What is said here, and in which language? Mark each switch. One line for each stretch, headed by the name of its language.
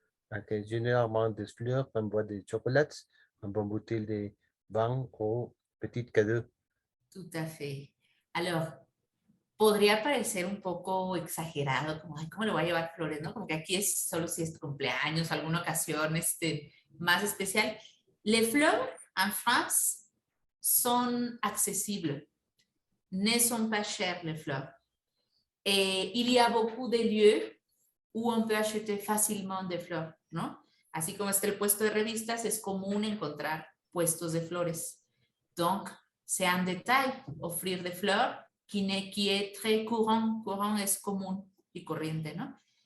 French: Okay, généralement des fleurs, un bois de chocolates, un bon bouteille de vin o petit cadeau. Tout à fait.
Spanish: Alors, podría parecer un poco exagerado, como, ay, ¿cómo le voy a llevar flores? ¿No? Como que aquí es solo si es tu cumpleaños, alguna ocasión más especial.
French: Les fleurs en France sont accessibles, ne sont pas chères les fleurs. Et il y a beaucoup de lieux où on peut acheter facilement des fleurs, ¿no?
Spanish: Así como está el puesto de revistas, es común encontrar puestos de flores.
French: Donc, c'est un détail, offrir des fleurs qui est très courant.
Spanish: Courant es común y corriente, ¿no?